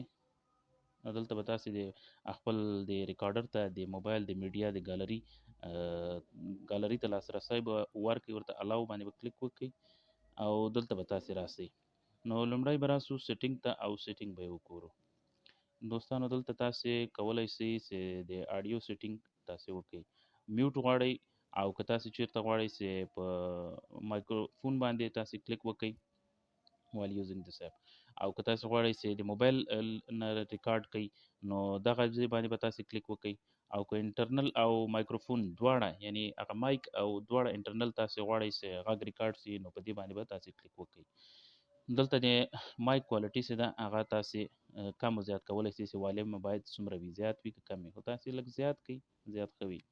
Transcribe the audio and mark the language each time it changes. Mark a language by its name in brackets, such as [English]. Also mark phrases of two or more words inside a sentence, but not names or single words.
[Pashto] دلته به تاسې د خپل د ریکارډر ته د موبایل د میډیا د ګالري ته لاسرسی به ورکړئ، ورته الاو باندې به کلیک وکړئ او دلته به تاسې راسئ. نو لومړی به راسو سیټینګ ته او سیټینګ به یې وګورو. دوستانو دلته تاسې کولی شئ چې د [English] audio setting [Pashto] تاسې وکړئ. میوټ غواړئ او که تاسې چیرته غواړئ چې په مایکروفون باندې تاسې کلیک وکړئ [English] while using this app [Pashto] او که تاسو غواړئ چې د موبایل نه ریکارډ کړئ نو دغه ځای باندې به تاسې کلیک وکړئ او که انټرنل او مایکروفون دواړه یعنی هغه مایک او دواړه انټرنل تاسې غواړئ چې غږ ریکارډ شي نو په دې باندې به تاسې کلیک وکړئ. دلته د [English] mic quality [Pashto] چې ده هغه تاسې کم او زیات کولی شئ چې والیم باید څومره وي، زیات وي که کم وي، خو تاسې لږ زیات کړئ، زیات ښه وي.